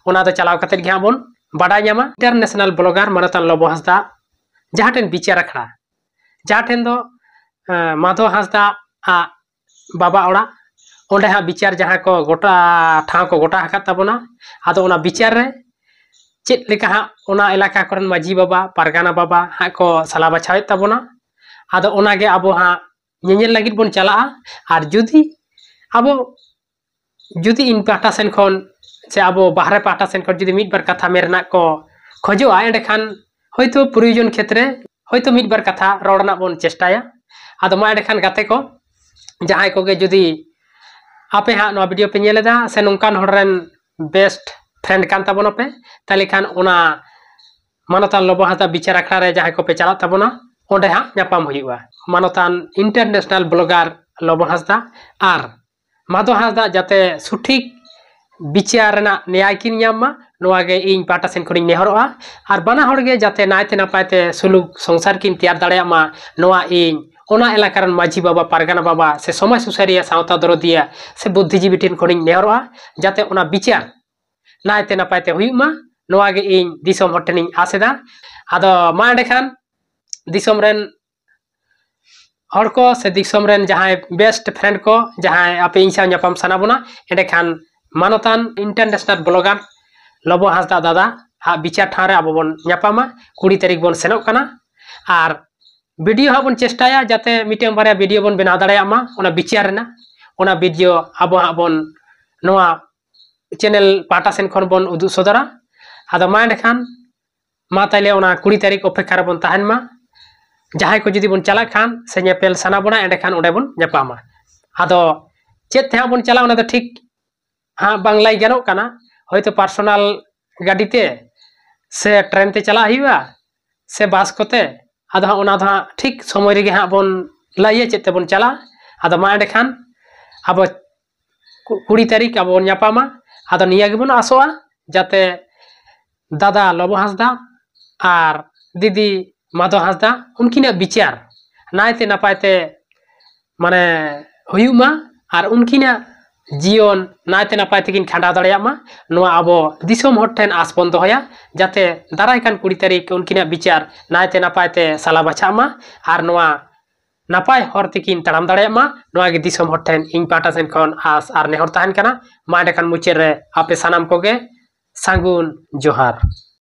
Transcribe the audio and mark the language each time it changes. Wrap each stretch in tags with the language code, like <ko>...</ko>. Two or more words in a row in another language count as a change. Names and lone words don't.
<sat>दो चलाव कते गे बन बाडा ᱧᱟᱢᱟ इंटरनेशनल ब्लॉगर मानोतान लोबो हांसदा जहां विचार अखड़ा जहां दो माधो हांसदा बाबा ओड़ा ओंडे हां विचार जहां को गोटा ठाव को गोटा हका ताबोना आदो ओना विचार रे चेत लेका हां ओना इलाका करन माजी बाबा पारगाना बाबा हां को सला बाछावे ताबोना आदो ओना गे अब हां ñeñel लगित बन चला और जुदी इन पाटा सेन खन से अब बाहर पाटा सेन खन जुदी मिट बार कथा मेरना को खोजोआ एंडे खान होयतो प्रयोजन क्षेत्र होयतो मिट बार कथा रोड़ना बन चेष्टाया आदो मा एंडे खान गाते को जहां को गे जुदी आपे हां नो वीडियो पे नेलेदा से नोंकान हड़रेन बेस्ट फ्रेंड कान ताबोना पे ताले खान ओना मानोतान लोबो हांसदा विचार अखड़ा रे जहां को पे चला ताबोना ओंडे हां न्यापाम हुयुआ मानोतान इंटरनेशनल ब्लॉगर लोबो हांसदा आर माधो हांसदा जाते सुठिक विचार न्याय किन ᱧᱟᱢ नोआगे इन पाटा सेन खनि नेहरोआ और बाना हड़गे जाते नायते नापायते सुलुक संसार किन तैयार दाड़ेया मा नोआ इन ओना एलाकारन माझी बाबा पारगाना बाबा से समाज सुसारिया सावता दरदिया से बुद्धिजीवी टिन खनि नेहरोआ जाते ओना विचार नायते नापायते हुयुमा नोआगे इन दिसम हटनिन आसेदा आदो मा एंडे खान दिसम रेन हर को से दिसम रेन जहां बेस्ट फ्रेंड को जहां आपे इंसा न्यापाम साना बोना एंडे खान मानोतान इंटरनेशनल ब्लॉगर लोबो हांसदा दादा हा विचार ठारे अब बन न्यापामा 20 तारीख बन सेनोक कना और वीडियो हा बन चेष्टाया जाते मिटेम बारे वीडियो बन बना दाड़ेया मा ओना विचार रेना ओना वीडियो अब हा बन नोआ चैनल पाटा सेन खन बन उदु सदरा आदो मा एंडे खान मा ताइले ओना 20 तारीख अपेक्षा रे बन ताहेन मा जहां को जुदी बन चला खान से नेपेल साना बना एंडे खान ओडे बन न्यापामा आदो चेत थे बन चला ओना तो ठीक हाँ बांगलाई गानो कना होयतो पर्सनल गाड़ीते से ट्रेन ते चला हुआ से बस कोते आदो हाँ ओना हाँ ठीक समय रे हाँ बन लाइए चेते बन चला आदो मा एंडे खान अब 20 तारीख अब बन न्यापामा आदो निया गे बन आसोआ जाते दादा लोबो हांसदा और दीदी माधो हांसदा उनकिना विचार नायते नापायते माने हुयुमा और उनकिना जीवन नायते नापाय तेकिन खांडा दाड़ेया मा नोआ अबो दिसोम हर ठेन आस बन दोया जाते दाराय कान 20 तारीख उनकिना विचार नायते नापायते साला बाछा मा और नोआ नापाय हर तेकिन ताड़ाम दाड़ेया मा नोआ गे दिसोम हर ठेन इन पाटा सेन खन आस और नेहर ताहेन कना मा एंडे खान मुचे रे आपे सानाम कोगे सांगुन जोहार।</sat>